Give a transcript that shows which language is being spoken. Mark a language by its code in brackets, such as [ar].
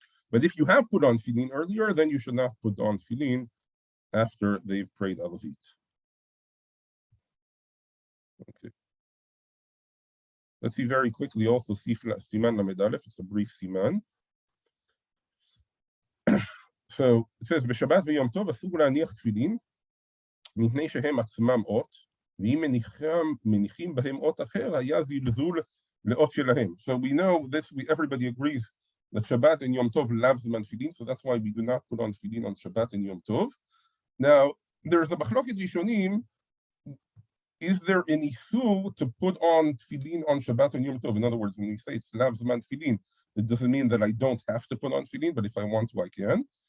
[en] But if you have put on tefillin earlier, then you should not put on tefillin after they've prayed arvit. Okay. Let's see very quickly also siman lamed aleph. It's a brief siman. So it says, [he] בשבת ויום טוב אסור להניח תפילין, מפני שהם עצמם אות, ואם מניחים בהם אות אחר, היה זלזול לאות שלהם. [en] So we know this, everybody agrees that Shabbat and Yom Tov [he] love zman tefillin, [en] so that's why we do not put on tefillin on Shabbat and Yom Tov. Now, there's a machloket rishonim, is there an issur to put on tefillin on Shabbat and Yom Tov? In other words, when we say it's [he] lav zman tefillin, [en] it doesn't mean that I don't have to put on tefillin, but if I want to, I can.